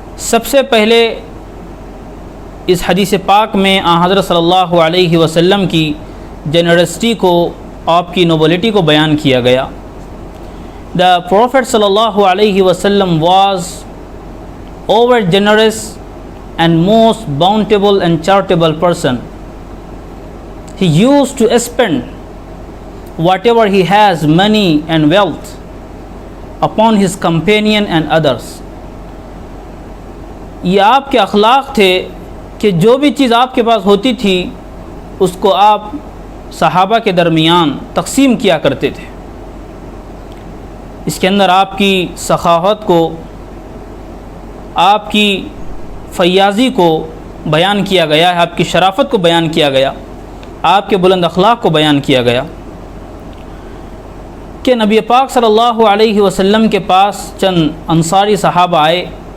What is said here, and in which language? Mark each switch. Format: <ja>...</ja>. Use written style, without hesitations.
<hi>सबसे पहले इस हदीस पाक में हज़रत सल्लल्लाहु अलैहि वसल्लम की जेनरसिटी को, आपकी नोबलिटी को बयान किया गया.</hi> <en>The prophet सल्लल्लाहु अलैहि वसल्लम was over generous and most bountiful and charitable person. He used to spend whatever he has, money and wealth, upon his companion and others.</en> <hi>ये आपके अखलाक थे कि जो भी चीज़ आपके पास होती थी उसको आप सहाबा के दरमियान तकसीम किया करते थे. इसके अंदर आपकी सखावत को, आपकी फयाज़ी को बयान किया गया है, आपकी शराफत को बयान किया गया, आपके बुलंद अखलाक को बयान किया गया कि नबी पाक सल्लल्लाहु अलैहि वसल्लम के पास चंद अंसारी सहाबा आए.</hi>